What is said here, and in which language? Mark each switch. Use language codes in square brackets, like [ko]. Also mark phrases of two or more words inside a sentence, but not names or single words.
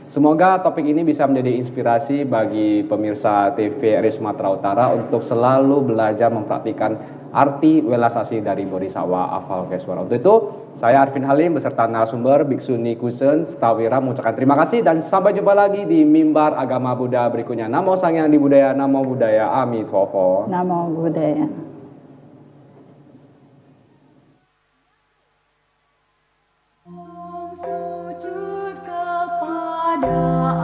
[id] Semoga topik ini bisa menjadi inspirasi bagi pemirsa TVRI Sumatera Utara untuk selalu belajar mempraktikkan arti realisasi dari Bodhisattva Avalokiteshvara. Untuk itu, saya Arvin Halim beserta narasumber Biksuni Kusen Stawira mengucapkan terima kasih dan sampai jumpa lagi di mimbar agama Buddha berikutnya. [pi] Namo Sang Hyang Adi Buddhaya, Namo Buddhaya, Amitofo. Namo Buddhaya. [id] Sujud kepada